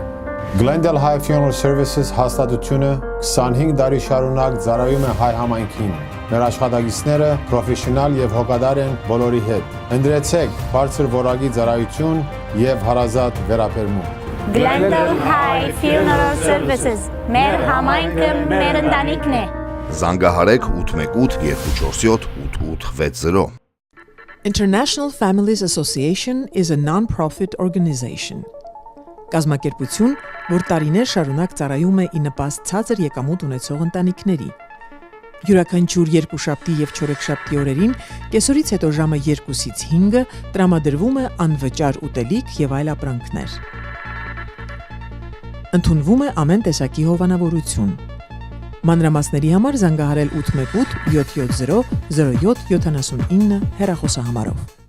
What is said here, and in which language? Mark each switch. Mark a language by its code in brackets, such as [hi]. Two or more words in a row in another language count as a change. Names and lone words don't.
[hy] Glendale High Funeral Services հաստատությունը 25 տարի շարունակ ծառայում է հայ համայնքին։ Մեր աշխատակիցները պրոֆեսիոնալ եւ հոգատար են բոլորի հետ։ Ընտրեցեք բարձր որակի ծառայություն եւ հարազատ վերաբերմունք։ Glendale High Funeral Services մեր համայնքը մեր ընտանիքն է։ Զանգահարեք 818 247 8860։ [en] International Families Association is a non-profit organization. [hy] Կազմակերպություն, որ տարիներ շարունակ ծառայում է ի նպաստ ցածր եկամուտ ունեցող ընտանիքների։ Յուրաքանչյուր երկուշաբթի եւ չորեքշաբթի օրերին կեսօրից հետո ժամը 2-ից 5-ը տրամադրվում է անվճար ուտելիք եւ այլ ապրանքներ։ Ընդունվում է ամեն տեսակի հովանավորություն։ Մանրամասների համար զանգահարել 818 770 0779 հեռախոսահամարով։